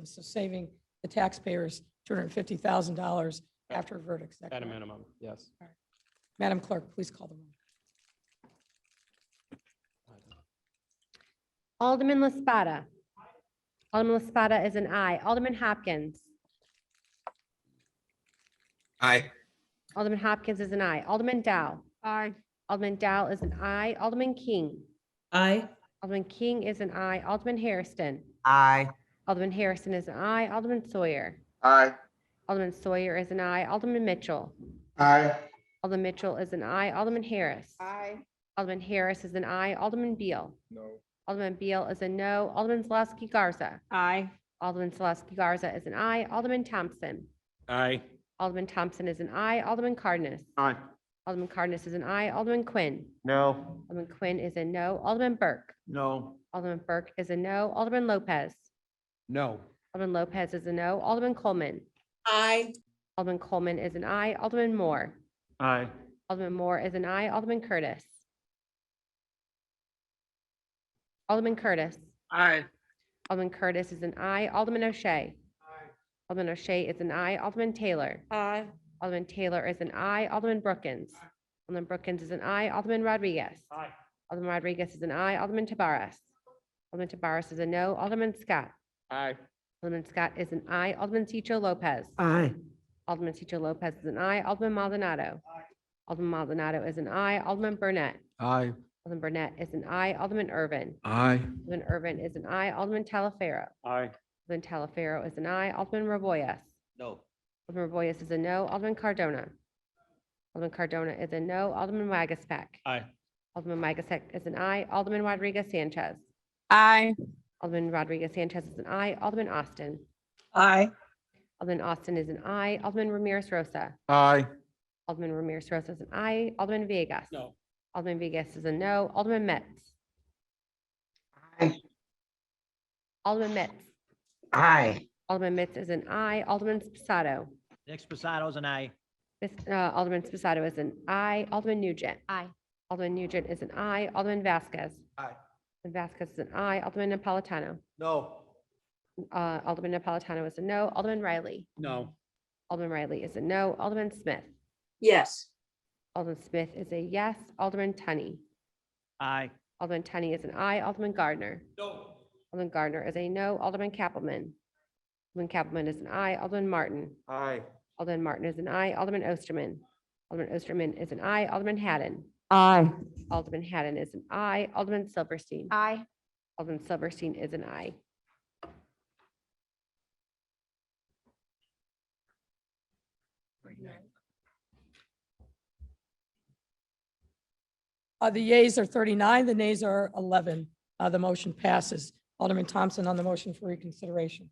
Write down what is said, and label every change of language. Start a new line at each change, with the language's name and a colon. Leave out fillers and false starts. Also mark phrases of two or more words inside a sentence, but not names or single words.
English: So saving the taxpayers $250,000 after a verdict. Is that at a correct? minimum, yes. Madam Clerk, please call the roll. Alderman Laspada. Alderman Laspada is an aye. Alderman Hopkins. Aye. Alderman Hopkins is an aye. Alderman Dow. Aye. Alderman Dow is an aye. Alderman King. Aye. Alderman King is an aye. Alderman Hairston. Aye. Alderman Harrison is an aye. Alderman Sawyer. Aye. Alderman Sawyer is an aye. Alderman Mitchell. Aye. Alderman Mitchell is an aye. Alderman Harris. Aye. Alderman Harris is an aye. Alderman Beal. No. Alderman Beal is a no. Alderman Zulesky Garza. Aye. Alderman Zulesky Garza is an aye. Alderman Thompson. Aye. Alderman Thompson is an aye. Alderman Cardenas. Aye. Alderman Cardenas is an aye. Alderman Quinn. No. Alderman Quinn is a no. Alderman Burke. No. Alderman Burke is a no. Alderman Lopez. No. Alderman Lopez is a no. Alderman Coleman. Aye. Alderman Coleman is an aye. Alderman Moore. Aye. Alderman Moore is an aye. Alderman Curtis. Alderman Curtis. Aye. Alderman Curtis is an aye. Alderman O'Shea. Alderman O'Shea is an aye. Alderman Taylor. Aye. Alderman Taylor is an aye. Alderman Brookins. Alderman Brookins is an aye. Alderman Rodriguez. Aye. Alderman Rodriguez is an aye. Alderman Tabarez. Alderman Tabarez is a no. Alderman Scott. Aye. Alderman Scott is an aye. Alderman Cicho Lopez. Aye. Alderman Cicho Lopez is an aye. Alderman Maldonado. Alderman Maldonado is an aye. Alderman Burnett. Aye. Alderman Burnett is an aye. Alderman Irvin. Aye. Alderman Irvin is an aye. Alderman Talaferro. Aye. Alderman Talaferro is an aye. Alderman Raboyes. No. Alderman Raboyes is a no. Alderman Cardona. Alderman Cardona is a no. Alderman Wagaspack. Aye. Alderman Wagaspack is an aye. Alderman Rodriguez Sanchez. Aye. Alderman Rodriguez Sanchez is an aye. Alderman Austin. Aye. Alderman Austin is an aye. Alderman Ramirez Rosa. Aye. Alderman Ramirez Rosa is an aye. Alderman Villegas. No. Alderman Villegas is a no. Alderman Metz. Aye. Alderman Metz. Aye. Alderman Metz is an aye. Alderman Spasado. Nick Spasato's an aye. Alderman Spasado is an aye. Alderman Nugent. Aye. Alderman Nugent is an aye. Alderman Vasquez. Aye. Alderman Vasquez is an aye. Alderman Napolitano. No. Alderman Napolitano is a no. Alderman Riley. No. Alderman Riley is a no. Alderman Smith. Yes. Alderman Smith is a yes. Alderman Tunney. Aye. Alderman Tunney is an aye. Alderman Gardner. No. Alderman Gardner is a no. Alderman Kappelman. Alderman Kappelman is an aye. Alderman Martin. Aye. Alderman Martin is an aye. Alderman Osterman. Alderman Osterman is an aye. Alderman Haddon. Aye. Alderman Haddon is an aye. Alderman Silverstein. Aye. Alderman Silverstein is an aye. The yeas are 39, the nays are 11. The motion passes. Alderman Thompson on the motion for reconsideration.